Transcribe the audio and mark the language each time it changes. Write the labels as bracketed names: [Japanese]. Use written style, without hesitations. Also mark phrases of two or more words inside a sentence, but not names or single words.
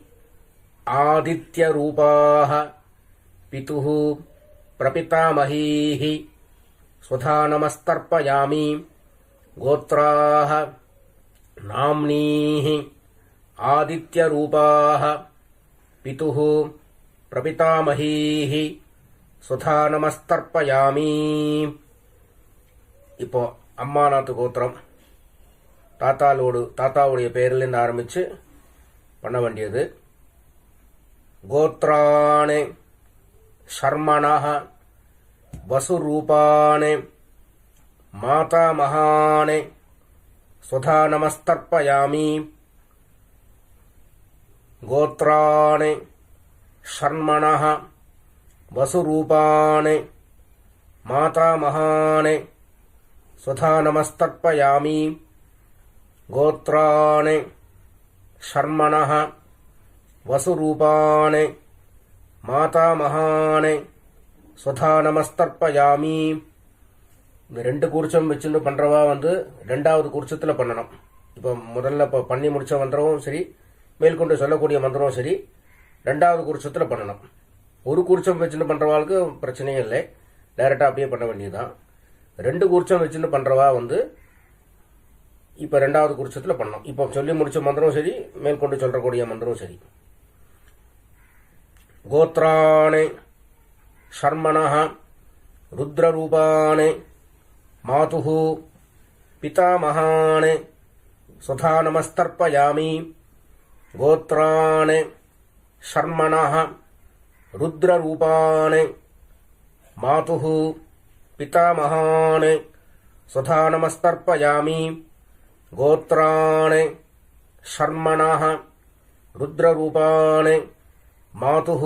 [Sanskrit] आदित्यरूपाः पितुः प्रपितामहीः स्वधा नमस्तर्पयामि गोत्राः नाम्नीः आदित्यरूपाः पितुः प्रपितामहीः स्वधा नमस्तर्पयामि [Tamil] இப்போ அம்மாநாத்து கோத்திரம் தாத்தாவுடைய பேரிலிருந்து ஆரம்பிச்சு பண்ண வேண்டியது. [Sanskrit] गोत्राणि शर्मणः वसुरूपाणि मातामहानि स्वधा नमस्तर्पयामि गोत्राणि षण्मणः वसुरूपाणि मातामहानि स्वधा नमस्तर्पयामि गोत्राणि षण्मणः वसुरूपाणि मातामहानि स्वधा नमस्तर्पयामि. [Tamil] இந்த ரெண்டு கூர்ச்சம் வச்சுட்டு பண்றவா ரெண்டாவது கூர்ச்சத்துல பண்ணணும். இப்போ முதல்ல பண்ணி முடிச்ச மந்திரமும் சரி, மேற்கொண்டு சொல்லக்கூடிய மந்திரமும் சரி, ரெண்டாவது கூர்ச்சத்துல பண்ணணும். ஒரு கூர்ச்சம் வச்சுட்டு பண்றவாளுக்கு பிரச்சனையே இல்லை, டைரக்டா அப்படியே பண்ண வேண்டியதுதான். ரெண்டு கூர்ச்சம் வச்சுட்டு பண்றவா இப்ப ரெண்டாவது கூர்ச்சத்துல பண்ணணும். இப்போ சொல்லி முடிச்ச மந்திரம் சரி, மேற்கொண்டு சொல்லக்கூடிய மந்திரம் சரி. [Sanskrit] गोत्राणि शर्मणः रुद्ररूपाणि मातुः पितामहान् स्वधा नमस्तर्पयामि गोत्राणि षण्मणः रुद्ररूपाणि मातुः पितामहान् स्वधा नमस्तर्पयामि गोत्राणि षण्मणः रुद्ररूपाणि मातुः